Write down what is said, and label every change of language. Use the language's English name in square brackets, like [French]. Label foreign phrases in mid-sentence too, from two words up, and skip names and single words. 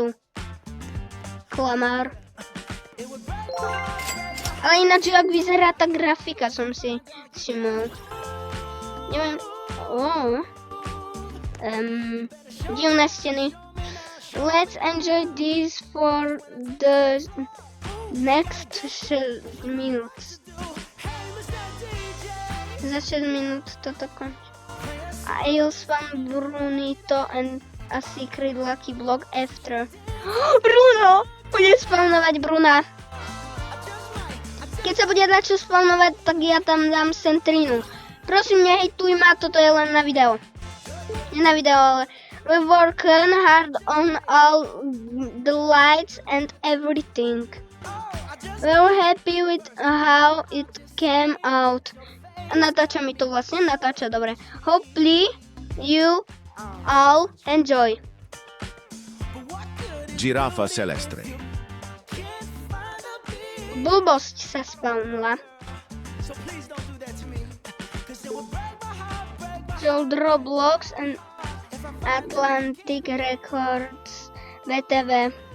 [Slovak] Klamár. Ale ináč, jak vyzerá tá grafika, som si všimol. Neviem... divné steny. [English] Let's enjoy this for the next 6 minutes. [Slovak] Za 6 minút toto končí. [English] I'll spam Brunito and a secret lucky block after. Bruno! [Slovak] Bude spawnovať Bruna. Keď sa bude dať čo spawnovať, tak ja tam dám Centrinu. Prosím, nehejtuj ma, toto je len na video. Nie na video, ale [English] we working hard on all the lights and everything. We're happy with how it came out. [Slovak] Natáča mi to vlastne, natáča, dobre. [English] Hopefully you all enjoy. Girafa celestre. [Slovak] Blbosť sa spawnula. [English] Sold Roblox and Atlantic Records VTV.